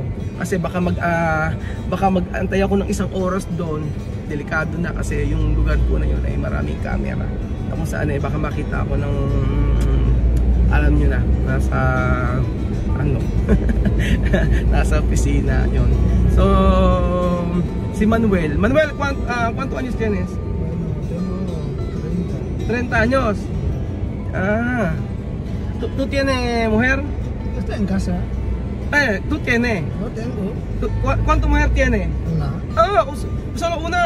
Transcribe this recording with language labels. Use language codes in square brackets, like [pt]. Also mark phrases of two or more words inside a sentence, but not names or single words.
[tl] Kasi baka mag-antay ako ng 1 oras doon. Delikado na kasi yung lugar ko na yun ay maraming camera. Kung saan baka makita ako ng, alam nyo na, nasa, nasa opisina yun. [es] So, si Manuel, ¿cuántos años tienes? Bueno, tengo 30 años. Ah, ¿tú tienes mujer? Está en casa. ¿Tú tienes? No tengo. ¿Cuántas mujer tienes? Una. Ah, solo una.